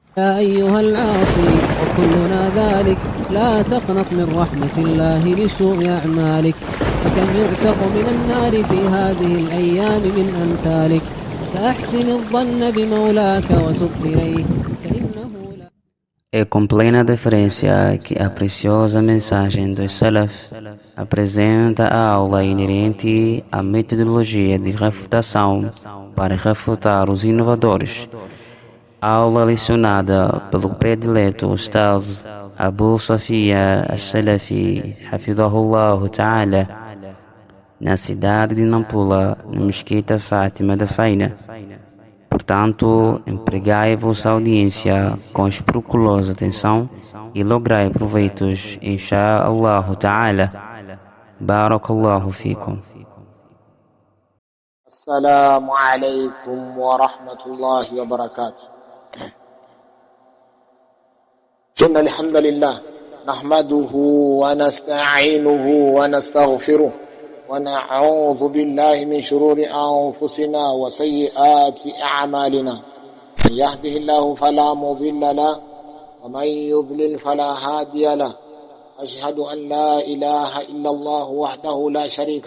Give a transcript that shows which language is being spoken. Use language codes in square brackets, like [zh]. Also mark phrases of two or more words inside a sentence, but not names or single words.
[ar] يا أيها العاصي وكلنا ذلك لا تقنط من رحمة الله لسوء أعمالك فكم يعتق من النار في هذه الأيام من أمثالك فأحسن الظن بمولاك وتب إليه فإنه لا. [pt] É com plena deferência que a preciosa mensagem dos Salaf apresenta a aula inerente à metodologia de refutação para refutar os inovadores. Aula lecionada pelo predileto Ustaz Abu Sofia As-Salafi, [ar] حفظه الله تعالى, [pt] na cidade de Nampula, na Mesquita Fátima da Feina. Portanto, empregai a vossa audiência com escrupulosa atenção e lograi proveitos, [ar] إن شاء الله تعالى. بارك الله فيكم. السلام عليكم ورحمة الله وبركاته. إن الحمد لله نحمده ونستعينه ونستغفره ونعوذ بالله من شرور أنفسنا وسيئات أعمالنا من يهده الله فلا مضل له ومن يضلل فلا هادي له أشهد أن لا إله إلا الله وحده لا شريك